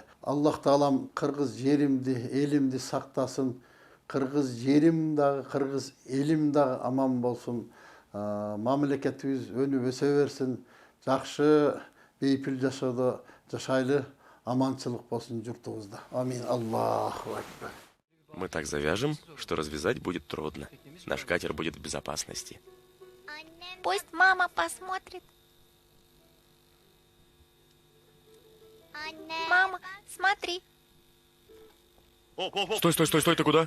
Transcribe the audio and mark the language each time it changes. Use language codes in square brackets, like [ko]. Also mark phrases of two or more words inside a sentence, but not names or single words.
[ky] Аллах Таалам кыргыз жеримди, элимди сактасын. Кыргыз жерим дагы, кыргыз элим дагы аман болсун. Мамлекетибиз өнүп өсө берсин. Жакшы бейпил жашоодо жашайлы. Аманчылык болсун журтубузда. Амин. [ar] الله أكبر. [ru] Мы так завяжем, что развязать будет трудно. Наш катер будет в безопасности. Пусть мама посмотрит. Мама, смотри. Стой, ты куда?